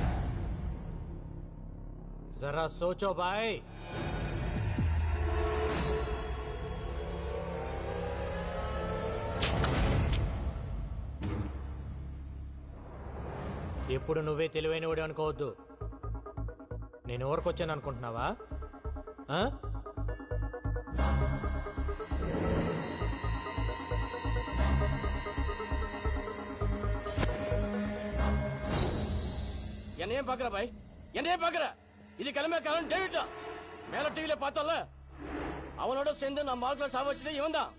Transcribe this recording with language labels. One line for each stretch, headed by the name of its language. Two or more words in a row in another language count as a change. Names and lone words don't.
Hindi: ज़रा सोचो भाई.
Telugu: ఎప్పుడు నువ్వే తెలివైనవాడు అనుకోవద్దు. నేను ఊరికొచ్చాను అనుకుంటున్నావా?
Tamil: என்னையும் பாக்குற பாய், என்னையும் பாக்குற. இது கிளம்பிக்காரன் டேவிட் தான். மேல டிவில பார்த்தோம்ல, அவனோட சேர்ந்து நான் மார்க்ல சாவச்சது இவன் தான்.